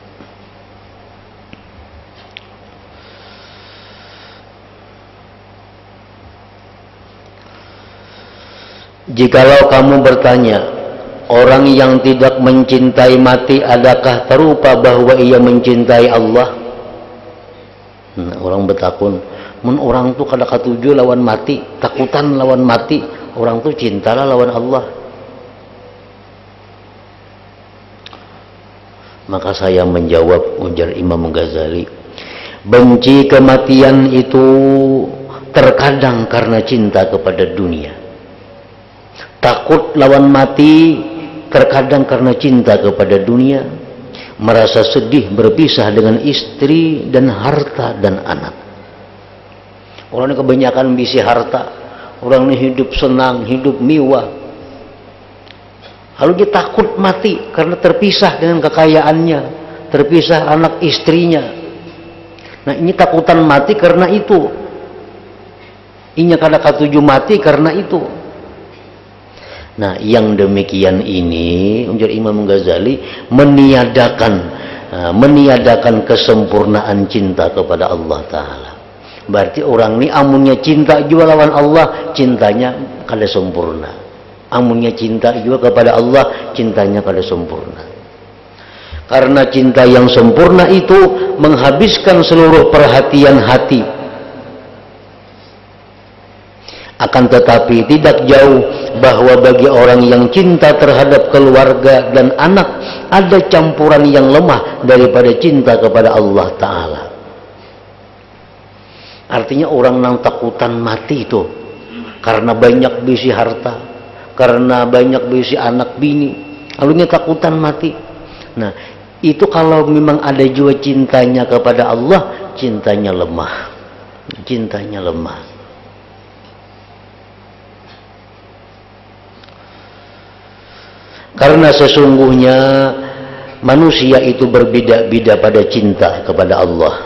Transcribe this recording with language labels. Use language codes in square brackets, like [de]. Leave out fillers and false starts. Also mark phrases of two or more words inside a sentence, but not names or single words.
[id] Jikalau kamu bertanya, orang yang tidak mencintai mati adakah terupa bahwa ia mencintai Allah? [bjn] Nah, orang bertakun, mun orang tu kada katuju lawan mati, takutan lawan mati, orang tu cintalah lawan Allah. [id] Maka saya menjawab, ujar Imam Ghazali, benci kematian itu terkadang karena cinta kepada dunia. Takut lawan mati terkadang karena cinta kepada dunia, merasa sedih berpisah dengan istri dan harta dan anak. Orang ini kebanyakan bisi harta, orang ini hidup senang, hidup mewah. Lalu dia takut mati karena terpisah dengan kekayaannya, terpisah anak istrinya. Nah, [bjn] ini takutan mati karena itu. Inya kada katuju mati karena itu. [id] Nah, yang demikian ini, ujar Imam Ghazali, meniadakan kesempurnaan cinta kepada Allah Ta'ala. [bjn] Berarti orang ini amunnya cinta juga lawan Allah, cintanya kada sempurna. Amunnya cinta juga kepada Allah, cintanya kada sempurna. [id] Karena cinta yang sempurna itu menghabiskan seluruh perhatian hati. Akan tetapi tidak jauh bahwa bagi orang yang cinta terhadap keluarga dan anak ada campuran yang lemah daripada cinta kepada Allah Ta'ala. Artinya orang yang takutan mati itu karena banyak bisi harta, karena banyak bisi anak bini, lalu takutan mati. Nah, itu kalau memang ada juga cintanya kepada Allah, cintanya lemah. Cintanya lemah. Karena sesungguhnya manusia itu berbeda-beda pada cinta kepada Allah.